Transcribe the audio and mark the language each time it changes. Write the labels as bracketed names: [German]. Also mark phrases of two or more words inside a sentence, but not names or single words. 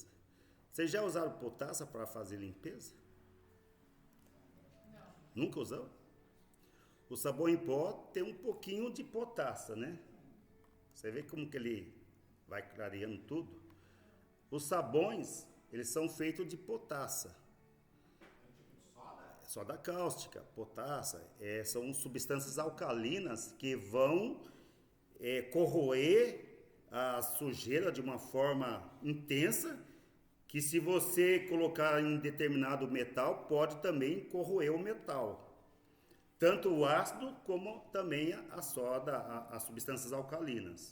[Portuguese] Vocês já usaram potassa para fazer limpeza? Não. Nunca usou? O sabão em pó tem um pouquinho de potassa, né? Você vê como que ele vai clareando tudo? Os sabões, eles são feitos de potassa. Soda cáustica, potassa, são substâncias alcalinas que vão corroer a sujeira de uma forma intensa, que se você colocar em determinado metal, pode também corroer o metal. Tanto o ácido como também a soda, as substâncias alcalinas.